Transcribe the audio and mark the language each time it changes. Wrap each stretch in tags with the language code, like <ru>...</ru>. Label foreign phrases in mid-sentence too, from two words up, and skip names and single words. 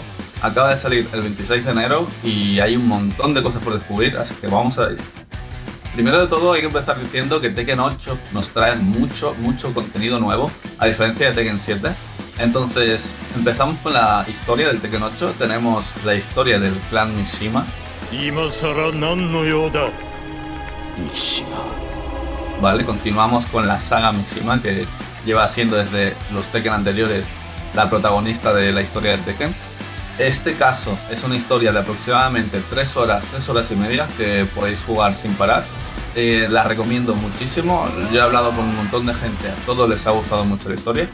<es>Acaba de salir el 26 de enero y hay un montón de cosas por descubrir, así que vamos a ello. Primero de todo hay que empezar diciendo que Tekken 8 nos trae mucho contenido nuevo, a diferencia de Tekken 7. Entonces, empezamos con la historia del Tekken 8. Tenemos la historia del clan Mishima.</es> <ja>今さら何の用だ三島</ja> <es>Vale, continuamos con la saga Mishima, que lleva siendo desde los Tekken anteriores la protagonista de la historia del Tekken. Este caso es una historia de aproximadamente 3 horas y media que podéis jugar sin parar. La recomiendo muchísimo. Yo he hablado con un montón de gente, a todos les ha gustado mucho la historia.</es>